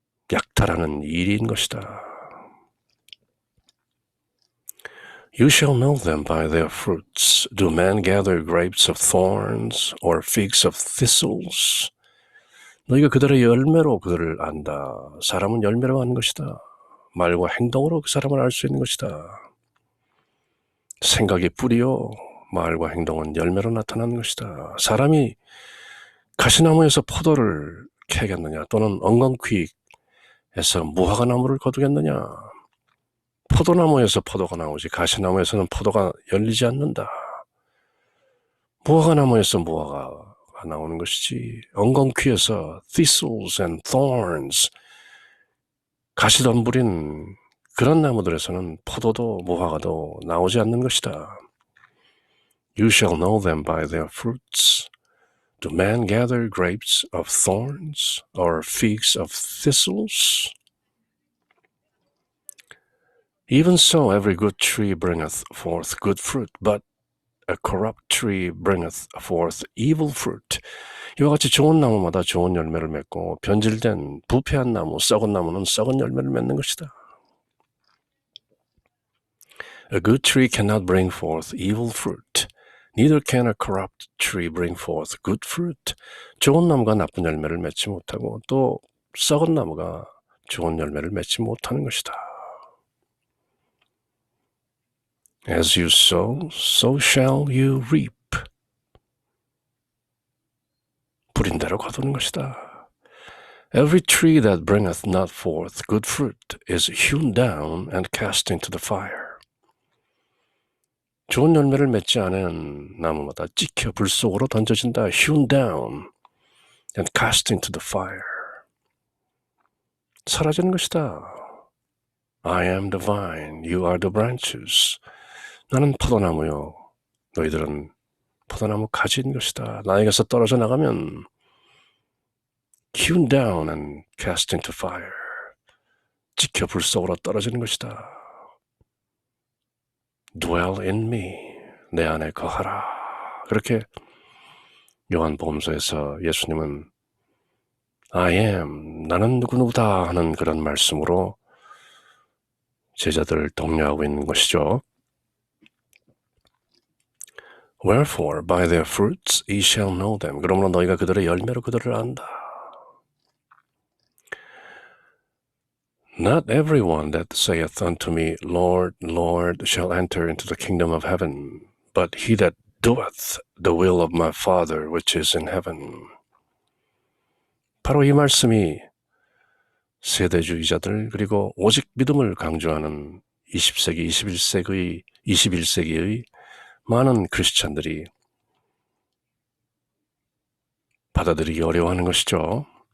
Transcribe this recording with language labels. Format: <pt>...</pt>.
<ko>약탈하는 이리인 것이다.</ko> <en>You shall know them by their fruits. Do men gather grapes of thorns or figs of thistles?</en> <ko>너희가 그들의 열매로 그들을 안다. 사람은 열매로 아는 것이다. 말과 행동으로 그 사람을 알 수 있는 것이다. 생각이 뿌리요, 말과 행동은 열매로 나타나는 것이다. 사람이 가시나무에서 포도를 캐겠느냐, 또는 엉겅퀴에서 무화과나무를 거두겠느냐. 포도나무에서 포도가 나오지 가시나무에서는 포도가 열리지 않는다. 무화과나무에서 무화과가 나오는 것이지 엉겅퀴에서</ko> <en>thistles and thorns,</en> <ko>가시덤불인 그런 나무들에서는 포도도 무화과도 나오지 않는 것이다.</ko> <en>You shall know them by their fruits. Do men gather grapes of thorns or figs of thistles? Even so, every good tree bringeth forth good fruit, but a corrupt tree bringeth forth evil fruit.</en> <ko>이와 같이 좋은 나무마다 좋은 열매를 맺고 변질된 부패한 나무, 썩은 나무는 썩은 열매를 맺는 것이다.</ko> <en>A good tree cannot bring forth evil fruit. Neither can a corrupt tree bring forth good fruit.</en> <ko>좋은 나무가 나쁜 열매를 맺지 못하고 또 썩은 나무가 좋은 열매를 맺지 못하는 것이다.</ko> <en>As you sow, so shall you reap.</en> <ko>뿌린 대로 거두는 것이다.</ko> <en>Every tree that bringeth not forth good fruit is hewn down and cast into the fire.</en> <ko>좋은 열매를 맺지 않은 나무마다 찍혀 불 속으로 던져진다.</ko> <en>Hewn down and cast into the fire.</en> <ko>사라지는 것이다.</ko> <en>I am the vine, you are the branches.</en> <ko>나는 포도나무요, 너희들은 포도나무 가지인 것이다. 나에게서 떨어져 나가면</ko> <en>hewn down and cast into fire.</en> <ko>찍혀 불 속으로 떨어지는 것이다.</ko> <en>Dwell in me,</en> <ko>내 안에 거하라. 그렇게 요한복음서에서 예수님은 I am, 나는 누구누구다 하는 그런 말씀으로 제자들을 독려하고 있는 것이죠.</ko> <en>Wherefore, by their fruits ye shall know them.</en> <ko>그러므로 너희가 그들의 열매로 그들을 안다.</ko> <en>Not everyone that saith unto me, Lord, Lord, shall enter into the kingdom of heaven, but he that doeth the will of my Father which is in heaven.</en> <ko>바로 이 말씀이 세대주의자들 그리고 오직 믿음을 강조하는 20세기, 21세기의 많은 크리스찬들이 받아들이기 어려워하는 것이죠.</ko>